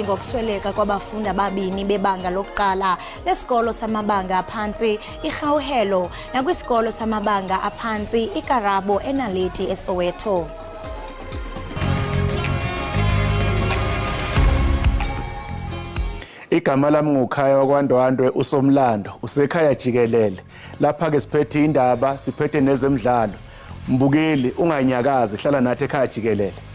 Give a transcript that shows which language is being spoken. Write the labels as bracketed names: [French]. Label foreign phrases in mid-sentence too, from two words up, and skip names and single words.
[Xhosa] ngokusweleka kwabafundi ababini bebanga lokuqala lesikolo samabanga aphantsi iGauhelo nakwisikolo samabanga aphantsi iKarabo eNaledi eSoweto. [Zulu] Igama lami nguKhaya wakwaNdwandwe usomlando usekhaya Jikelele lapha ke siphethe indaba siphethe nezemidlalo mbukeli unganyakazi hlala nathi ekhaya Jikelele.